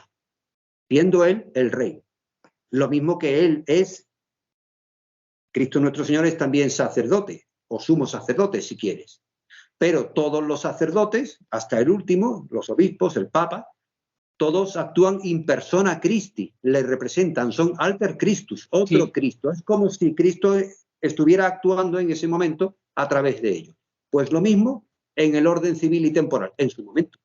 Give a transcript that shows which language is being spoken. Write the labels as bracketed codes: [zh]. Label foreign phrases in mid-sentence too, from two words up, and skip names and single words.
[es] Siendo él el rey. Lo mismo que él es, Cristo nuestro Señor es también sacerdote, o sumo sacerdote si quieres. Pero todos los sacerdotes, hasta el último, los obispos, el Papa, todos actúan [la] in persona Christi, [es] le representan, son [la] alter Christus, [es] otro sí. Cristo. Es como si Cristo estuviera actuando en ese momento a través de ellos. Pues lo mismo en el orden civil y temporal, en su momento.